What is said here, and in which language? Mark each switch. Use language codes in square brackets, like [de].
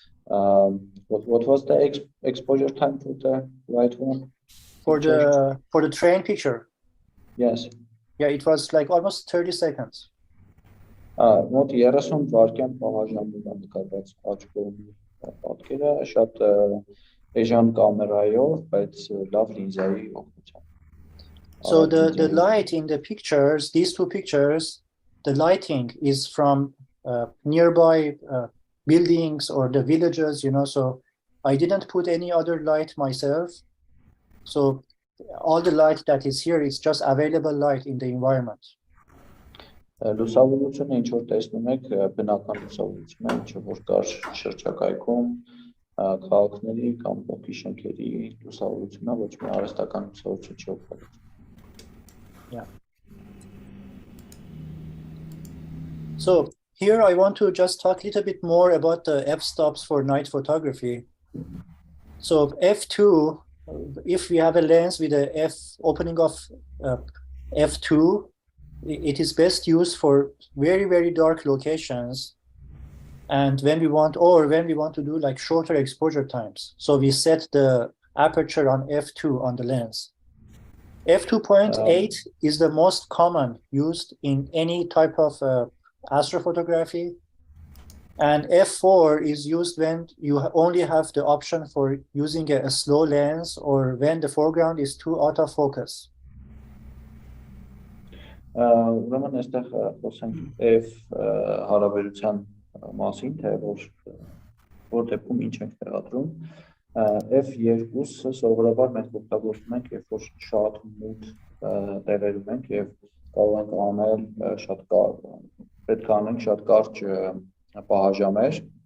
[en] What was the exposure time for the right one? For the train picture? Yes. Yeah, it was like almost 30 seconds. [hy] Մոտ 30 վայրկյան պահաժամում է նկարված աջ կողմի պատկերը, շատ էժան կամերայով, բայց լավ լինզայի օգնությամբ. [en] So the light in the pictures, these two pictures, the lighting is from nearby buildings or the villages, you know, so I didn't put any other light myself. So all the light that is here is just available light in the environment. [hy] Լուսավորությունը ինչ որ տեսնում եք, բնական լուսավորությունը, ինչ որ կար շրջակայքում, քաղաքների կամ ոտքի շենքերի լուսավորությունը, ոչ մի արհեստական լուսավորություն չի օգտագործվում. [en] Yeah. So here I want to just talk a little bit more about the f-stops for night photography. So f2, if we have a lens with a opening of f2, it is best used for very, very dark locations. And when we want to do like shorter exposure times. So we set the aperture on f2 on the lens. f2.8 is the most common used in any type of astrophotography. And f4 is used when you only have the option for using a slow lens or when the foreground is too out of focus. [hy] Ուրեմն այստեղ խոսենք F հարաբերության մասին, թե որ դեպքում ինչ ենք տեղադրում։ F2-ը սովորաբար մենք օգտագործում ենք, երբ որ շատ մութ տեղերում ենք եւ կարող ենք անել շատ պետք է անենք շատ կարճ պահաժամեր։